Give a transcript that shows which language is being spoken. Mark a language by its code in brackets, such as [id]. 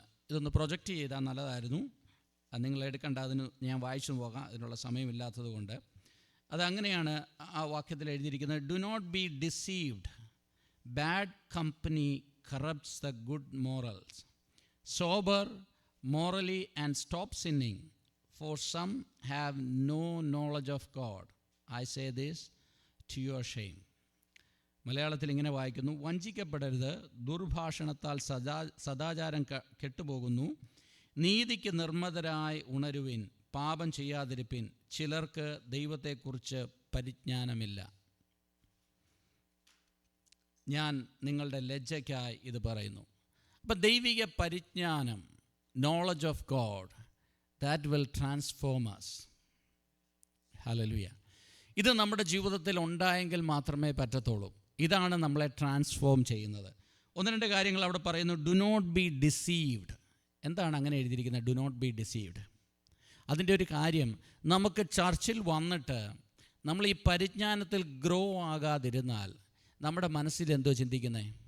[ml] ഇതൊന്ന് പ്രൊജക്റ്റ് ചെയ്താൽ നല്ലതായിരുന്നു. നിങ്ങൾ എടുക്കേണ്ട, അതിന് ഞാൻ വായിച്ചു പോകാം, അതിനുള്ള സമയമില്ലാത്തത് കൊണ്ട്. അതങ്ങനെയാണ് ആ വാക്യത്തിൽ എഴുതിയിരിക്കുന്നത്: [en] Do not be deceived, bad company corrupts the good morals. Sober morally and stop sinning, for some have no knowledge of God. I say this to your shame. [ml] മലയാളത്തിൽ ഇങ്ങനെ വായിക്കുന്നു: വഞ്ചിക്കപ്പെടരുത്, ദുർഭാഷണത്താൽ സദാചാരം കെട്ടുപോകുന്നു. നീതിക്ക് നിർമ്മതരായി ഉണരുവിൻ, പാപം ചെയ്യാതിരിപ്പിൻ, ചിലർക്ക് ദൈവത്തെക്കുറിച്ച് പരിജ്ഞാനമില്ല. ഞാൻ നിങ്ങളുടെ ലജ്ജയ്ക്കായി ഇത് പറയുന്നു. അപ്പം ദൈവിക പരിജ്ഞാനം, [en] knowledge of God, that will transform us. Hallelujah. [ml] ഇത് നമ്മുടെ ജീവിതത്തിൽ ഉണ്ടായെങ്കിൽ മാത്രമേ പറ്റത്തുള്ളൂ. ഇതാണ് നമ്മളെ ട്രാൻസ്ഫോം ചെയ്യുന്നത്. 1-2 കാര്യങ്ങൾ അവിടെ പറയുന്നു. [en] Do not be deceived. [ml] എന്താണ് അങ്ങനെ എഴുതിയിരിക്കുന്നത്? [en] Do not be deceived. [ml] അതിൻ്റെ ഒരു കാര്യം, നമുക്ക് ചർച്ചിൽ വന്നിട്ട് നമ്മൾ ഈ പരിജ്ഞാനത്തിൽ ഗ്രോ ആകാതിരുന്നാൽ നമ്മുടെ മനസ്സിൽ എന്തോ ചിന്തിക്കുന്നത്?